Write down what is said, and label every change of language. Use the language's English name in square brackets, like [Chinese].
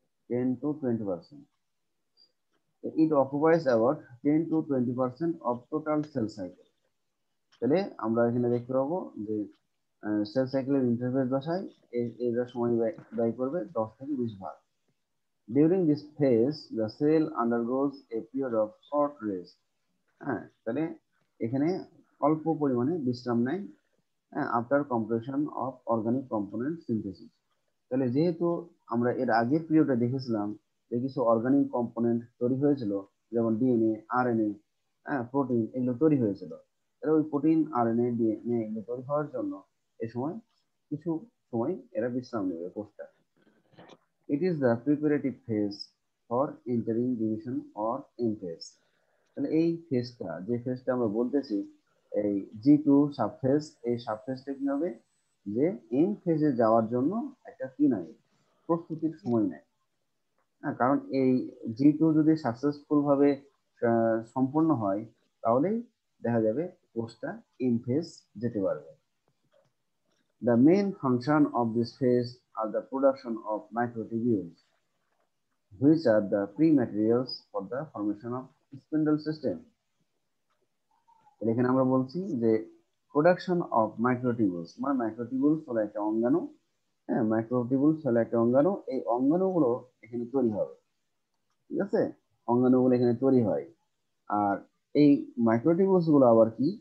[English] 10 to 20%। It occupies about 10 to 20% of total sale cycle. [Bangla] তাহলে আমরা এখানে দেখতে পাবো যে সেল সাইকেলের ইন্টারফেস দশায় এরা সময় ব্যয় করবে 10 থেকে 20 ভাগ। [English] During this phase, the cell undergoes a period of short rest। [Bangla] হ্যাঁ, তাহলে এখানে অল্প পরিমাণে বিশ্রাম নেয় [English] After completion of organic component synthesis. [Bangla] তাহলে যেহেতু আমরা এর আগের পিরিয়ডে দেখেছিলাম যে কিছু অর্গানিক কম্পোনেন্ট তৈরি হয়েছিল, যেমন ডিএনএ, আরএনএ, প্রোটিন, এগুলো তৈরি হয়েছিল। তাহলে ওই প্রোটিন, আরএনএ, ডিএনএ এগুলো তৈরি হওয়ার জন্য এই সময় কিছু সময় এরা বিশ্রাম নেবে, কোষটা। [English] It is the preparative phase for entering division or M phase। [Bangla] তাহলে এই ফেজটা, যে ফেজটা আমরা বলতেছি এই G2 সাবফেজ, এই সাবফেজটা কি হবে? যে এম ফেজে যাওয়ার জন্য একটা কি নাই, প্রস্তুতির সময় নেয়। কারণ এই G2 যদি সাকসেসফুল ভাবে সম্পন্ন হয়, তাহলেই দেখা যাবে কোষটা এম ফেজ যেতে পারবে। [English] The main function of this phase are the production of microtubules, which are the pre-materials for the formation of spindle system। [Bangla] এখানে আমরা বলছি যে [English] production of microtubules, [Bangla] মানে মাইক্রোটিউবুলস হলো একটা অঙ্গাণু। হ্যাঁ, মাইক্রোটিউবুলস হলো একটা অঙ্গাণু, এই অঙ্গাণুগুলো এখানে তৈরি হবে। ঠিক আছে, অঙ্গাণুগুলো এখানে তৈরি হয়। আর এই মাইক্রোটিউবুলস গুলো আবার কি?